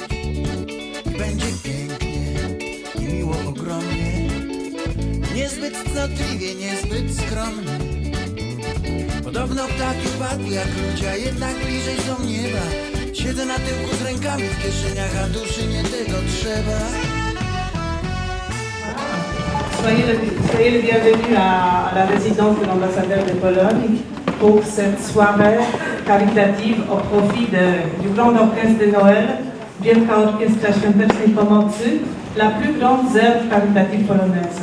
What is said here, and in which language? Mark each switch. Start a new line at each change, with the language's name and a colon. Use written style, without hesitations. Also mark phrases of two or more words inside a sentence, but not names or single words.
Polish: Będzie pięknie i miło ogromnie, niezbyt cnotliwie, niezbyt skromnie. Podobno ptaki upadły jak ludzie, a jednak bliżej są nieba. Siedzę na tyłku z rękami w kieszeniach, a duszy nie tego trzeba.
French: Soyez les bienvenus à la résidence de l'ambassadeur de Pologne pour cette soirée caritative au profit du Grand Orchestre de Noël,
Polish: Wielka Orkiestra Świątecznej Pomocy,
French: la plus grande œuvre caritative polonaise.